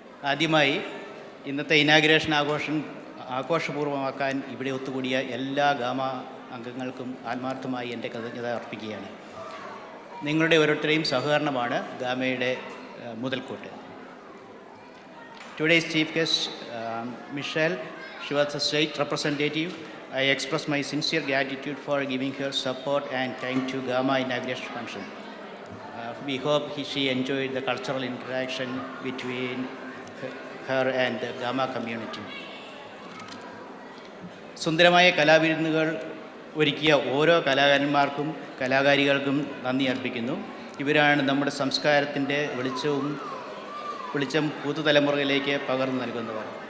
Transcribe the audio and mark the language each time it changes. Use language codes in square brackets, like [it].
[ml] ആദ്യമായി ഇന്നത്തെ ഇനാഗുറേഷൻ ആഘോഷപൂർവ്വമാക്കാൻ ഇവിടെ ഒത്തുകൂടിയ എല്ലാ ഗാമ അംഗങ്ങൾക്കും ആത്മാർത്ഥമായി എൻ്റെ കൃതജ്ഞത അർപ്പിക്കുകയാണ്. നിങ്ങളുടെ ഓരോരുത്തരെയും സഹകരണമാണ് ഗാമയുടെ മുതൽക്കൂട്ട്. [en] Today's chief guest, Michelle, she was a state representative. I express my sincere gratitude for giving her support and time to Gama inauguration function. We hope she enjoyed the cultural interaction between her and the Gama community. [ml] സുന്ദരമായ കലാവിരുന്നുകൾ ഒരുക്കിയ ഓരോ കലാകാരന്മാർക്കും കലാകാരികൾക്കും നന്ദി അർപ്പിക്കുന്നു. ഇവരാണ് നമ്മുടെ സംസ്കാരത്തിൻ്റെ വെളിച്ചം പുതുതലമുറയിലേക്ക് പകർന്നു നൽകുന്നവർ.